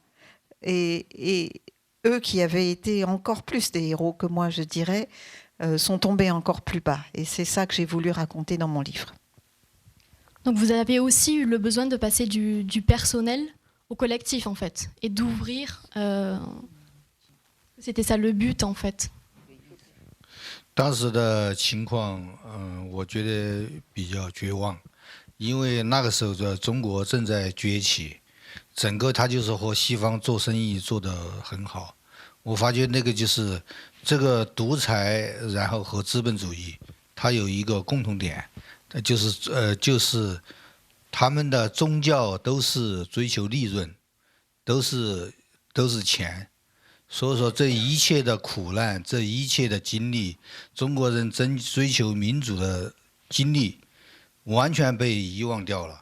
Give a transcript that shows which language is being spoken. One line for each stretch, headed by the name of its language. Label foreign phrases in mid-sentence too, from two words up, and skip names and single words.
French: Et eux qui avaient été encore plus des héros que moi, je dirais, sont tombés encore plus bas. Et c'est ça que j'ai voulu raconter dans mon livre. Donc vous avez aussi eu le besoin de passer du personnel au collectif, en fait, et d'ouvrir... C'était ça le but, en fait.
Chinese: 当时的情况，我觉得比较绝望。因为那个时候的中国正在崛起，整个它就是和西方做生意做得很好。我发觉那个就是这个独裁，然后和资本主义，它有一个共同点，就是他们的宗教都是追求利润，都是钱， 所以说，这一切的苦难，这一切的经历，中国人追求民主的经历，完全被遗忘掉了。